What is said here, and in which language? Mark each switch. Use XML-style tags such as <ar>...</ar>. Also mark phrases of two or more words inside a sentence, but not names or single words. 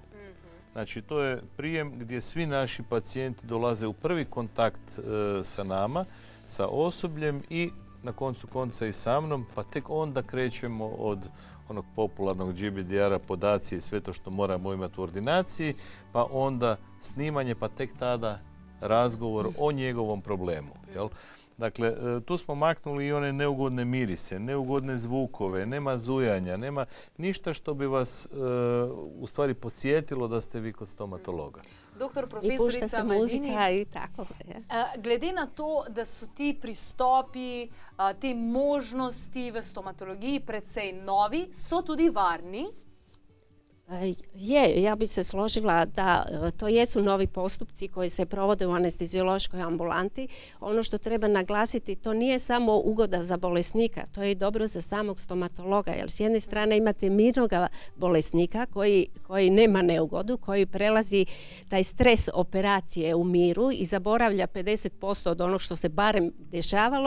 <hr>Znači, to je prijem gdje svi naši pacijenti dolaze u prvi kontakt sa nama, sa osobljem i na koncu konca i sa mnom, pa tek onda krećemo od onog popularnog GBDR-a, podaci i sve to što moramo imati u ordinaciji, pa onda snimanje, pa tek tada razgovor o njegovom problemu. Jel? Dakle, tu smo maknuli i one neugodne mirise, neugodne zvukove, nema zujanja, nema ništa što bi vas u stvari podsjetilo da ste vi kod stomatologa.</hr> <sl>Doktor</sl> <hr>i pušta</hr> <sl>profesorica se Maldini,</sl> <hr>muzika i tako.</hr> <sl>glede na to, da so ti pristopi, te možnosti v stomatologiji precej novi, so tudi varni.</sl> <hr>Ja bi se složila da to jesu novi postupci koji se provode u anesteziološkoj ambulanti. Ono što treba naglasiti, to nije samo ugoda za bolesnika, to je i dobro za samog stomatologa, jer s jedne strane imate mirnog bolesnika koji nema neugodu, koji prelazi taj stres operacije u miru i zaboravlja 50% od onog što se barem dešavalo.</hr>